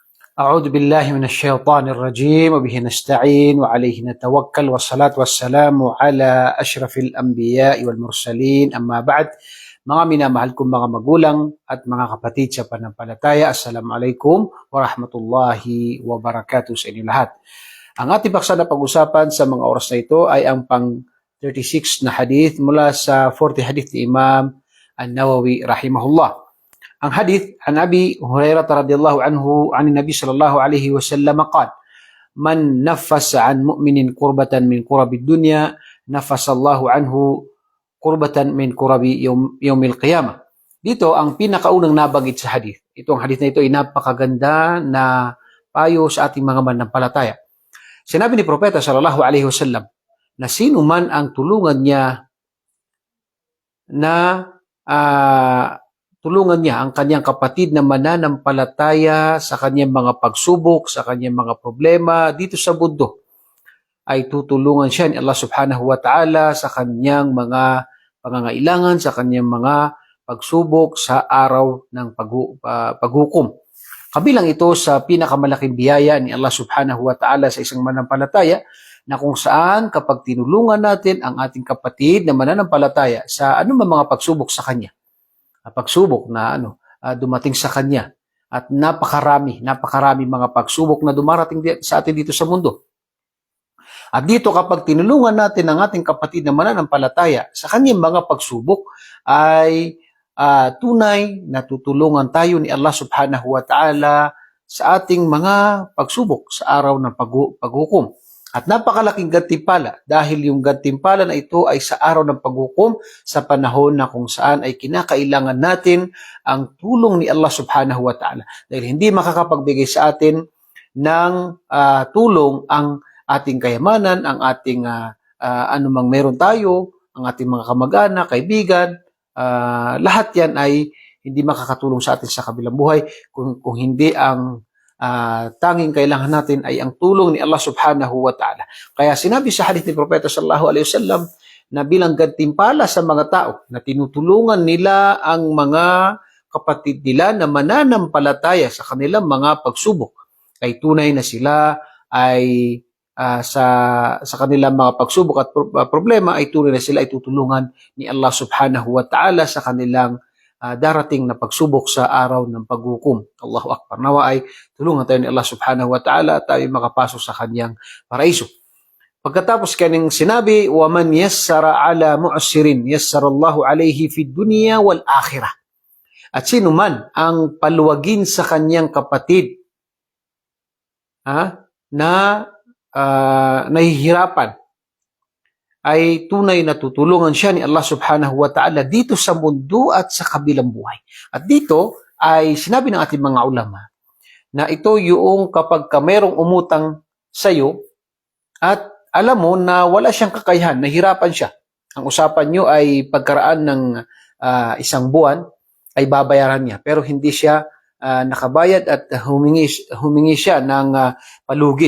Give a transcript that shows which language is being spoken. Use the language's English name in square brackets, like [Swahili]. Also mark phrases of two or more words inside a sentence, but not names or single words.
[Arabic] أعوذ بالله من الشيطان الرجيم وبه نستعين وعليه نتوكل والصلاة والسلام على أشرف الأنبياء والمرسلين أما بعد. [Filipino] Mga minamahal kong mga magulang at mga kapatid sa pananampalataya, [Arabic] السلام عليكم ورحمة الله وبركاته [Filipino] sa inyo lahat. Ang ating paksa na pag-usapan sa mga oras na ito ay ang pang 36 na hadith mula sa 40 hadith ni Imam An-Nawawi rahimahullah. [Arabic] Ang hadith عن أبي هريرة رضي الله عنه عن النبي صلى الله عليه وسلم قال من نفس عن مؤمن كربة من كرب الدنيا نفس الله عنه كربة من كرب يوم القيامة. [Filipino] Dito ang pinakaunang nabanggit sa hadith. Itong hadith na ito ay napakaganda na payo sa ating mga mananampalataya. Sinabi ni Propeta [Arabic] صلى الله عليه وسلم [Filipino] na sino man ang tulungan niya na tulungan niya ang kanyang kapatid na mananampalataya sa kanyang mga pagsubok, sa kanyang mga problema dito sa mundo, ay tutulungan siya ni [Arabic] الله سبحانه وتعالى [Filipino] sa kanyang mga pangangailangan, sa kanyang mga pagsubok sa araw ng paghukom. Kabilang ito sa pinakamalaking biyaya ni [Arabic] الله سبحانه وتعالى [Filipino] sa isang mananampalataya, na kung saan kapag tinulungan natin ang ating kapatid na mananampalataya sa anumang mga pagsubok sa kanya, pagsubok na dumating sa kanya, at napakarami mga pagsubok na dumarating sa atin dito sa mundo. At dito kapag tinulungan natin ang ating kapatid na mananampalataya sa kanyang mga pagsubok, ay tunay na tutulungan tayo ni [Arabic] الله سبحانه وتعالى [Filipino] sa ating mga pagsubok sa araw ng paghukom. At napakalaking gantimpala dahil yung gantimpala na ito ay sa araw ng paghukom, sa panahon na kung saan ay kinakailangan natin ang tulong ni [Arabic] الله سبحانه وتعالى. [Filipino] Dahil hindi makakapagbigay sa atin ng tulong ang ating kayamanan, ang ating anumang meron tayo, ang ating mga kamag-anak, kaibigan, lahat yan ay hindi makakatulong sa atin sa kabilang buhay kung hindi ang tanging kailangan natin ay ang tulong ni [Arabic] الله سبحانه وتعالى. [Filipino] Kaya sinabi sa hadith ni Propeta [Arabic] صلى الله عليه وسلم [Filipino] na bilang gantimpala sa mga tao na tinutulungan nila ang mga kapatid nila na mananampalataya sa kanilang mga pagsubok, ay tunay na sila ay sa kanilang mga pagsubok at problema, ay tunay na sila ay tutulungan ni [Arabic] الله سبحانه وتعالى [Filipino] sa kanilang darating na pagsubok sa araw ng paghukom. [Arabic] الله أكبر. [Filipino] Nawa ay tulungan tayo ni [Arabic] الله سبحانه وتعالى [Filipino] at tayo makapasok sa kanyang paraiso. Pagkatapos kanyang sinabi, [Arabic] وَمَنْ يَسَّرَ عَلَى مُعْسِرٍ يَسَّرَ اللَّهُ عَلَيْهِ فِي الدُّنْيَا وَالْآخِرَةِ. [Filipino] At sino man ang paluwagin sa kanyang kapatid na nahihirapan, ay tunay na tutulungan siya ni [Arabic] الله سبحانه وتعالى [Filipino] dito sa mundo at sa kabilang buhay. At dito ay sinabi ng ating mga ulama na ito yung kapag merong umutang sa iyo at alam mo na wala siyang kakayahan, nahirapan siya. Ang usapan nyo ay pagkaraan ng isang buwan ay babayaran niya, pero hindi siya nakabayad at humingi siya ng palugit.